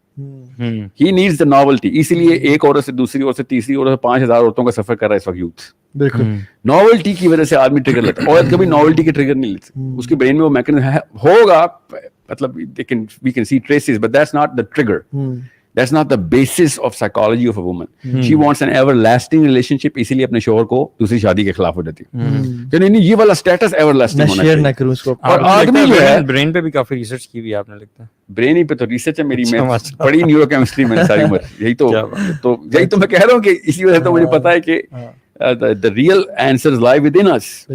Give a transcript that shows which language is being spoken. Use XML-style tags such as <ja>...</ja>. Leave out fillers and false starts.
<hi>He needs the novelty, इसीलिए एक औरत से दूसरी औरत से तीसरी औरत से 5000 औरतों का सफर कर रहा है इस वक्त यूथ। बिल्कुल नॉवेल्टी की वजह से आदमी ट्रिगर लेता है, औरत कभी नॉवेल्टी के ट्रिगर नहीं लेती, उसके ब्रेन में वो मैकेनिज्म होगा, मतलब we can see traces, but that's not the trigger.</hi> <en>That's not the basis of psychology of a woman.</en> <hi>She wants an everlasting relationship, इसीलिए अपने शोहर को दूसरी शादी के खिलाफ हो जाती है कि नहीं ये वाला स्टेटस एवरलास्टिंग होना चाहिए, ना करूं इसको। और आदमी जो है ब्रेन पे भी काफी रिसर्च की हुई है आपने, लगता है ब्रेन ही पे तो रिसर्च है मेरी, मैं पढ़ी न्यूरोकेमिस्ट्री में सारी उम्र, यही तो मैं कह रहा हूँ कि इसी वजह से तो मुझे पता है कि the real answers lie within us.</hi>